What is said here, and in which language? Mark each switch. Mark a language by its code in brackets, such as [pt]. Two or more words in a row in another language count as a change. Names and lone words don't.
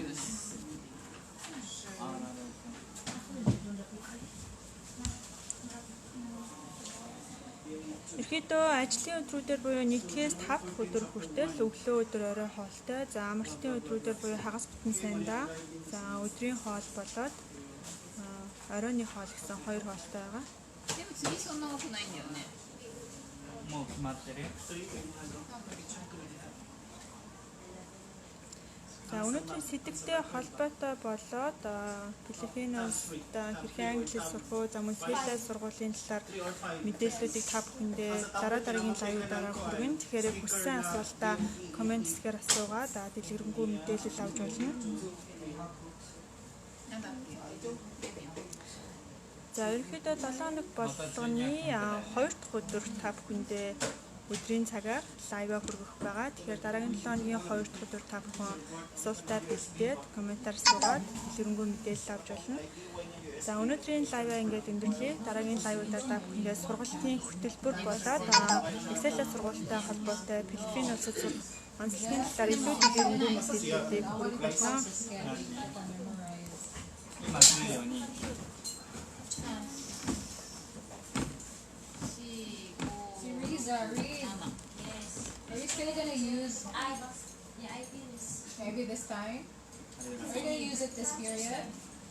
[mn] Ерхийдөө ажлын өдрүүдээр буюу 1-ээс 5 дахь өдөр хүртэл өглөө өдөр орой хоолтой. За амралтын өдрүүдээр буюу хагас бүтэн сайндаа. За өдрийн хоол болоод оройны хоол гэсэн 2 хоолтой байгаа. [ja] でも次そんな多くないんだよね。もう決まってる [mn] За өнөөдрийн сэдвтэй холбоотой болоод Филиппиност хэрхэн англи хэл сурах уу, за мөн CLS сургуулийн талаар мэдээллүүдийг та бүхэндээ дараагийн лайвуудаараа хүргэн. Тэгэхээр хүссэн асуултаа комент хэсгээр асуугаад дэлгэрэнгүй мэдээлэл авч болно. [ja] なんだっけ。 [mn] За ерөнхийдөө 7 хоног болгоны 2 дахь өдөр та бүхэндээ өдрийн цагаар лайваа хүргэх байгаа. Тэгэхээр дараагийн 7 хоногийн 2 дахь өдөр та бүхэн асуултаа бэлдээд комментаар суугаад дэлгэрэнгүй мэдээлэл авч болно. За өнөөдрийн лайваа ингээд өндөрлөе. Дараагийн лайвуудаар та бүхэндээ сургалтын хөтөлбөр болоод Excel сургалттай холбоотой Филиппин улсад сурах онцлогийн талаар илүү дэлгэрэнгүй мэдээллүүдийг хүргэх болно. [ja] 今するように [en] Read. Are you still gonna use Yeah, I did this. maybe this time? Are you gonna use it this period?